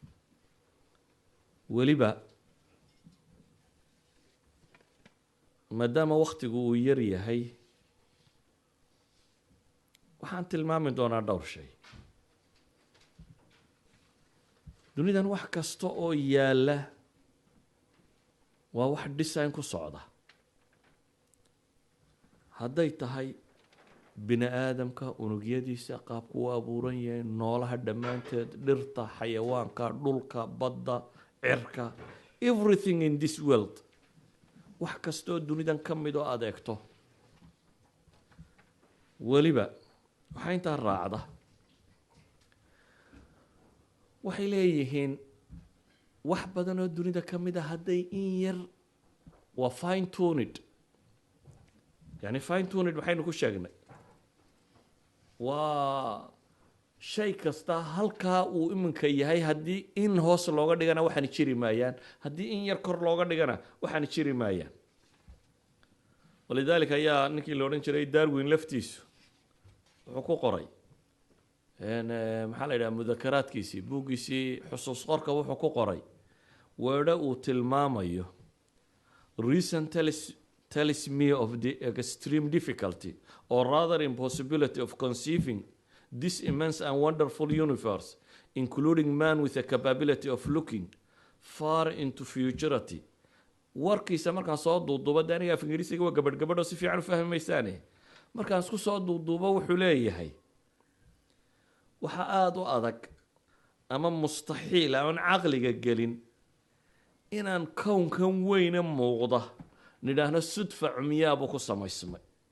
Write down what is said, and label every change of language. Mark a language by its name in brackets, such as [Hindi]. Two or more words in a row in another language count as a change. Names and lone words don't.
[Somali] waliba maadaama waqtigu uu yar yahay waxaan tilmaami doonaa dhowr shay dunidan wax kasta oo yaala waa wax design ku socda hadday tahay bini aadamka unugyadiisa qaabku u abuuran yahay noolaha dhammaanteed dhirta xayawaanka dhulka badda cirka [English] everything in this world [Somali] wax kastoo dunidan ka mid oo adeegto waliba waxaa intaa raacda waxay leeyihiin wax badan oo dunida ka mid ah hadday in yar waa [English] fine tuned [Somali] yani [English] fine tuned [Somali] waxaynu ku sheegnay waa shay kasta halkaa uu iminka yahay haddii in hoos looga dhigana waxaana jiri maayaan, haddii in yar kor looga dhigana waxaana jiri maayaan. walidaalika ayaa ninkii la odhan jiray Darwin laftiisu wuxuu ku qoray maxaa la yidhaha mudakaraadkiisii buuggiisii xusuus qorka wuxuu ku qoray weedho uu tilmaamayo [English] reason tells me of the extreme difficulty or rather impossibility of conceiving this immense and wonderful universe, including man with the capability of looking far into futurity. [Somali] warkiisa markaan soo duuduubo de aniga af ingiriisiga waa gabadho si fiican u fahmaysaane markaan isku soo duuduubo wuxuu leeyahay waxa aada u adag ama mustaxiil aan caqliga gelin inaan kownkan weyne muuqda nidhaahno sudfa cumyaabu ku samaysmay.